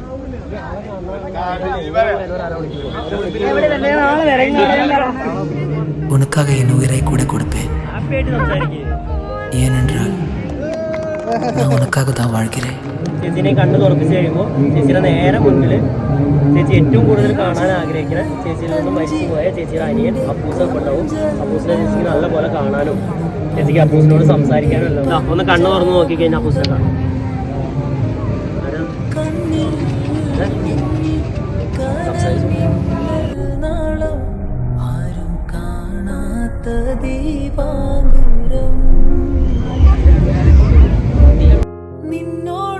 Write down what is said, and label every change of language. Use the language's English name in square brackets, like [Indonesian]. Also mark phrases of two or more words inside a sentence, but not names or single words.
[Tamil] உனக்காக என் உயிரை கூட கொடுப்பேன். ஏனென்றால் நான் உனக்காக தான் வாழ்கிறேன். [Malayalam] ചേച്ചിനെ കണ്ണ് തുറപ്പിച്ച് കഴിയുമ്പോൾ ചേച്ചിയുടെ നേരെ മുന്നിൽ ചേച്ചി ഏറ്റവും കൂടുതൽ കാണാൻ ആഗ്രഹിക്കുന്ന ചേച്ചിയിൽ നിന്നും മരിച്ചു പോയ ചേച്ചിയുടെ അനിയൻ അപ്പൂസൊക്കെ ഉണ്ടാവും. അപ്പൂസിനെ ചേച്ചിക്ക് നല്ല പോലെ കാണാനും ചേച്ചിക്ക് അപ്പൂസിനോട് സംസാരിക്കാനും എല്ലാം. ഒന്ന് കണ്ണ് തുറന്ന് നോക്കിക്കഴിഞ്ഞാൽ അപ്പൂസിനെ കാണും. ആരും കാണാത്ത ദീപാങ്കുരം നിന്നോട്